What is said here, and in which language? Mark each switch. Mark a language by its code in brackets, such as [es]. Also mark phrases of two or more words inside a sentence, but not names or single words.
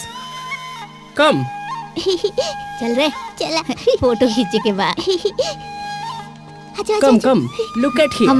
[en] Come. [bho] चल रे चला फोटो खींचे के बाद [en] Come, come. Look at here.